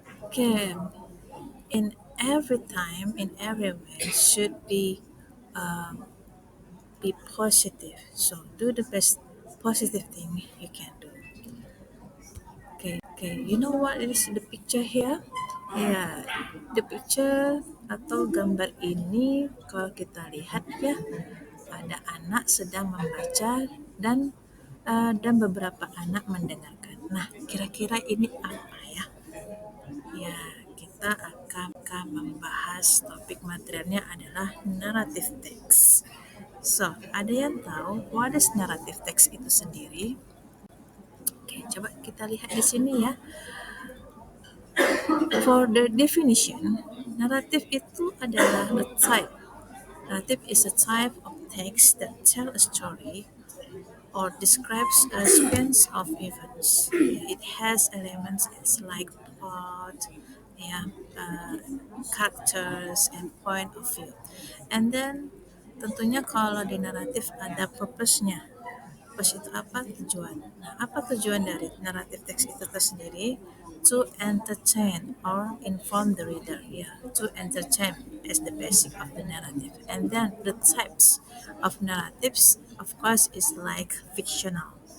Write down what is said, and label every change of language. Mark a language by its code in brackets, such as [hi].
[en] Okay, in every time, in every way, should be positive. So do the best positive thing you can do. Okay, you know what is the picture here? [id] Ya, [en] the picture [id] atau gambar ini kalau kita lihat ya, ada anak sedang membaca dan beberapa anak mendengarkan. Nah, kira-kira ini apa ya? Ya, kita akan membahas topik materialnya adalah narrative text. So, ada yang tahu [en] what is narrative text [id] itu sendiri? Oke, coba kita lihat di sini ya. [en] For the definition, narrative [id] itu adalah [en] a type. Narrative is a type of text that tell a story or describes a sequence of events. It has elements like plot, yeah, characters, and point of view. And then [id] tentunya kalau di naratif ada purpose-nya. Purpose itu apa? Tujuan. Nah, apa tujuan dari naratif teks itu tersendiri? [en] To entertain or inform the reader. Yeah, to entertain is the basic of the narrative. And then the types of narratives, of course, is like fictional.